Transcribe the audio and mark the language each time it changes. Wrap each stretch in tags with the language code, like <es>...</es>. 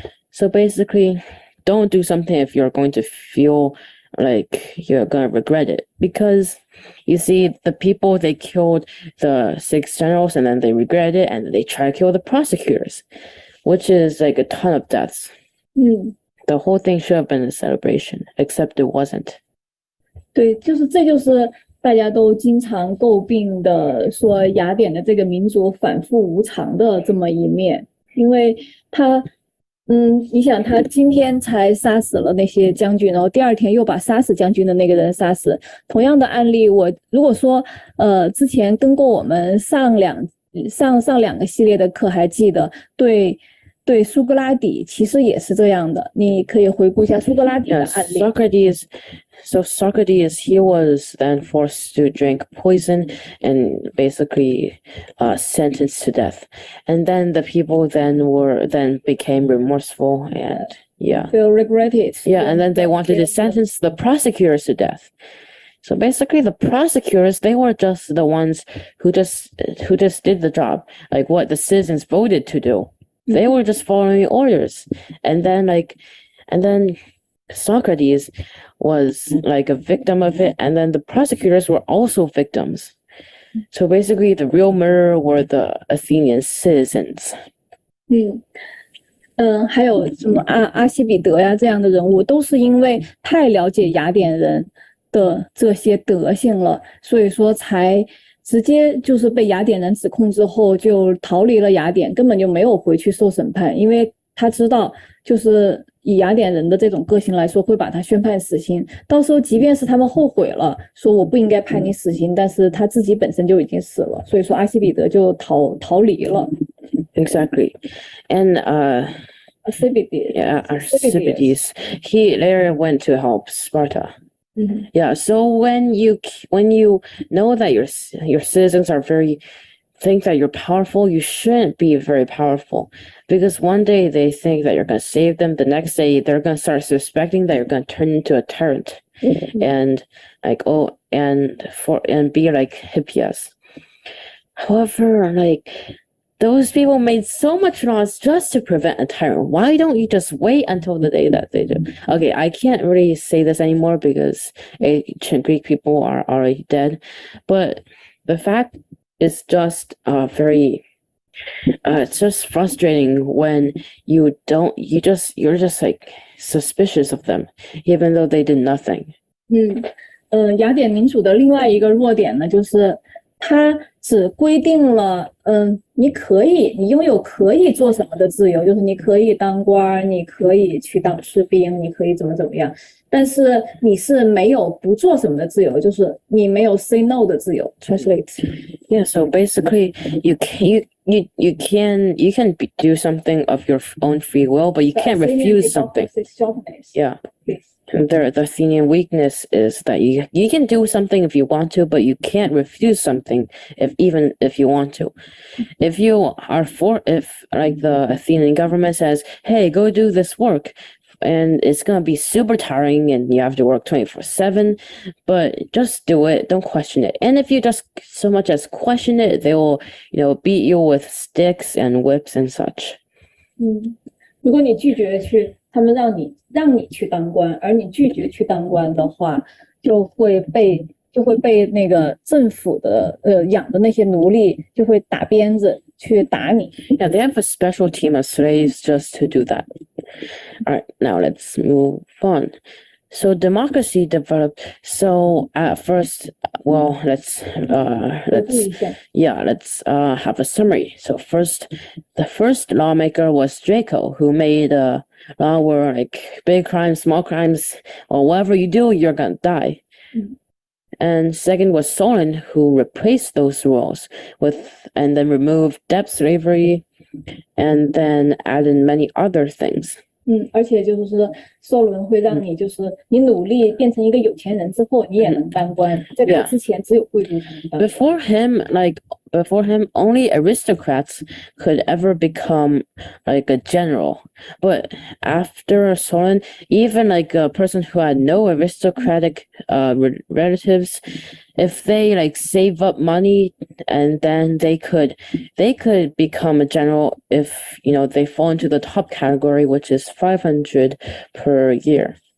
<en>So basically, don't do something if you're going to feel like you're gonna regret it, because you see the people, they killed the 6 generals and then they regret it and they try to kill the prosecutors, which is like a ton of deaths. The whole thing should have been a celebration, except it wasn't.</en> <zh>对，这就是大家都经常诟病的，说雅典的这个民族反复无常的这么一面，因为他。你想他今天才杀死了那些将军，然后第二天又把杀死将军的那个人杀死。同样的案例，我如果说之前跟过我们上两个系列的课，还记得对苏格拉底其实也是这样的。你可以回顾一下苏格拉底的案例。</zh> <en>Socrates, he was then forced to drink poison and basically sentenced to death. And then the people then became remorseful and feel regretted. Yeah, and then they wanted to sentence the prosecutors to death. So basically the prosecutors, they were just the ones who just did the job, like what the citizens voted to do. They were just following orders. And then Socrates was like a victim of it, and then the prosecutors were also victims. So basically the real murderer were the Athenian citizens.</en> <zh>还有什么阿西比德呀这样的人物，都是因为太了解雅典人的这些德性了，所以说才直接就是被雅典人指控之后就逃离了雅典，根本就没有回去受审判，因为他知道就是以雅典人的这种个性来说，会把他宣判死刑。到时候即便是他们后悔了，说我不应该判你死刑，但是他自己本身就已经死了，所以说阿西比德就逃离了。</zh> <en>Exactly. And Alcibiades, he later went to help Sparta. Yeah, so when you know that your citizens think that you're powerful, you shouldn't be very powerful, because one day they think that you're going to save them, the next day they're going to start suspecting that you're going to turn into a tyrant and be like Hippias. However, those people made so much laws just to prevent a tyrant. Why don't you just wait until the day that they do? Okay, I can't really say this anymore because ancient Greek people are already dead, but the fact is just it's just frustrating when you're just like suspicious of them, even though they did nothing.</en> <zh>雅典民主的另外一个弱点呢，就是它只规定了，你拥有可以做什么的自由，就是你可以当官，你可以去当士兵，你可以怎么样，但是你是没有不做什么的自由，就是你没有</zh> <en>say no</en> <zh>的自由。</zh> <en>Translate. Yeah, so basically you can do something of your own free will, but you can't refuse something. Yeah. The Athenian weakness is that you can do something if you want to, but you can't refuse something even if you want to. If the Athenian government says, hey, go do this work, and it's going to be super tiring and you have to work 24/7, but just do it, don't question it. And if you just so much as question it, they will beat you with sticks and whips and such.</en> <zh>如果你拒绝去，他们让你去当官，而你拒绝去当官的话，就会被那个政府的养的那些奴隶就会打鞭子去打你。</zh> <en>Yeah, they have a special team of slaves just to do that. All right, now let's move on. So democracy developed. So at first, well, let's have a summary. So the first lawmaker was Draco, who made a law where big crimes, small crimes, or whatever you do, you're gonna die. And second was Solon, who replaced those rules and then removed debt slavery and then added many other things.</en> <zh>而且就是受伦会让你就是你努力变成一个有钱人之后，你也能当官。在他之前只有贵族才能当官。</zh> <en>Before him, only aristocrats could ever become like a general. But after Solon, even like a person who had no aristocratic relatives, if they like save up money and then they could become a general if they fall into the top category, which is 500 per year.</en>